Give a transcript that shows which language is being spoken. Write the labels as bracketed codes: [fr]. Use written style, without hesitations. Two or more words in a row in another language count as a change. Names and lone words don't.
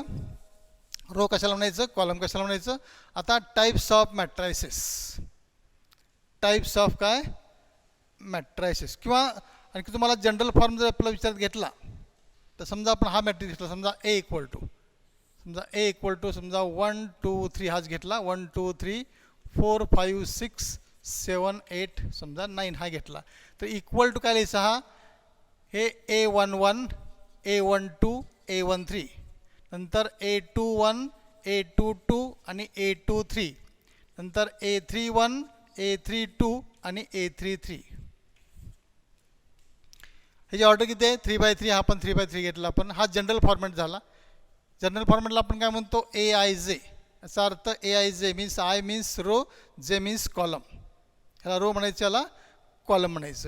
[mr] रो कशाला म्हणायचं, कॉलम कशाला म्हणायचं. आता [en] types of matrices, types of [mr] काय मॅट्रायसेस, किंवा आणखी तुम्हाला [en] general form [mr] जर आपला विचारात घेतला तर समजा आपण हा मॅट्रिक्स घेतला, समजा [en] A equal to [mr] समजा 1 2 3 हाच घेतला, 1 2 3 4 5 6 7 8 समजा 9 हा घेतला. तर [en] equal to [mr] काय लिहायचा, हा हे A11 A12 A13, नंतर A21 A22 आणि A23, नंतर A31 A32 आणि A33. ह्याची ऑर्डर किती आहे 3/3. हा पण 3/3 घेतला आपण. हा [en] general format [mr] झाला. [en] general formatला [mr] आपण काय म्हणतो AIJ. याचा अर्थ [en] AIJ means I means row, J means column. [mr] ह्याला रो म्हणायचं, याला कॉलम म्हणायचं.